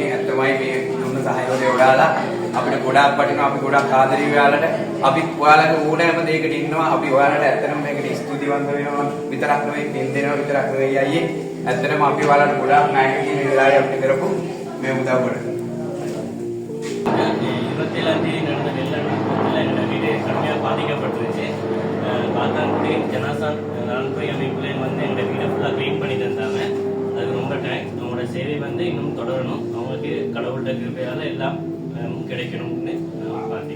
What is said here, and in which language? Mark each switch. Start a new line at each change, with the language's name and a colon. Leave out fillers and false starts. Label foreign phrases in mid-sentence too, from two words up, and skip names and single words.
Sinhala: ඇත්තමයි මේ දුන්න සහයෝගය ඔයාලා අපිට ගොඩාක් වටිනවා. අපි ගොඩාක් ආදරේ ඔයාලට. අපි ඔයාලට ඕනෑම දෙයකට ඉන්නවා. අපි ඔයාලට ඇත්තටම මේකට ස්තුතිවන්ත වෙනවා විතරක් නෙවෙයි, දෙන් දෙනවා විතරක් නෙවෙයි අයියේ. ඇත්තටම අපි ඔයාලට ගොඩාක් ණය කියන වෙලාවේ අපිට කරපු මේ උදව් වලට
Tamil: 27ஆம் தேதி நடந்த வெள்ளத்தில் எங்கள் வீடு கடுமையாக பாதிக்கப்பட்டுருச்சு. காத்தான்குடி ஜனாசான் நலன்புரி அமைப்புலேயும் வந்து எங்கள் வீடை ஃபுல்லாக க்ளீன் பண்ணி தந்தாங்க. அதுக்கு ரொம்ப தேங்க்ஸ். அவங்களோட சேவை வந்து இன்னும் தொடரணும். அவங்களுக்கு கடவுள்கிட்ட கிருபையால் எல்லாம் கிடைக்கணும்னு பார்த்திக்கிறோம்.